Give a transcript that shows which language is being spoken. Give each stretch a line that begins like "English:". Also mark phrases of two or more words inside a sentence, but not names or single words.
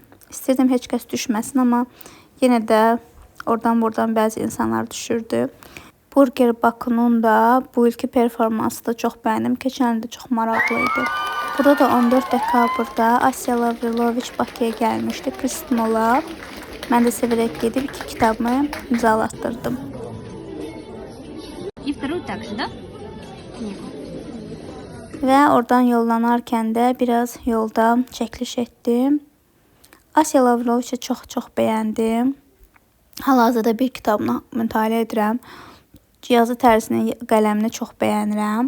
Azerbaijani: İstirdim heç kəs düşməsin, amma yenə də oradan-buradan bəzi insanlar düşürdü. Burger Bakunun da bu ilki performansı da çox bəyəndim. Keçən ildə çox maraqlı idi. Burada da 14 dekabrda Asya Lavrinoviç Bakıya gəlmişdi. Kristinala. Mən də severək gedib 2 kitabımı imzalatdırdım.
Russian: И вторую также, да?
Azerbaijani: Və oradan yollanarkən də biraz yolda çəkiliş etdim. Asya Lavrinoviç'i çox bəyəndim. Hal-hazırda bir kitabını mütaliə edirəm. Cihazı tərzini, qələmini çox bəyənirəm.